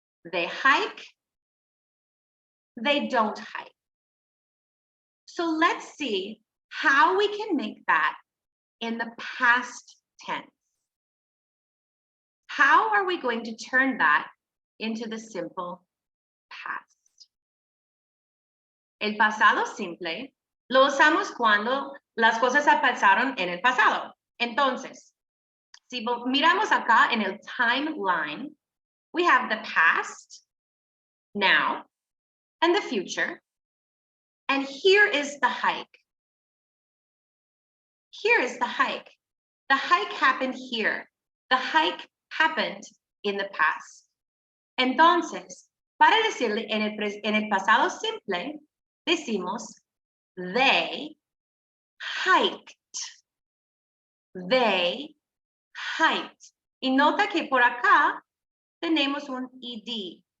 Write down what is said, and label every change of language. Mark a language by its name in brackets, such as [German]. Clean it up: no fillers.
[English] They hike, they don't hike. So let's see how we can make that in the past tense. How are we going to turn that into the simple past? [Spanish] El pasado simple lo usamos cuando las cosas pasaron en el pasado. Entonces, si miramos acá en el timeline, we have the past, now, and the future. [English] And here is the hike. Here is the hike. The hike happened here. The hike happened in the past. [Spanish] Entonces, para decirle en el pasado simple, decimos [English] they hiked. They hiked. [Spanish] Y nota que por acá tenemos un ed.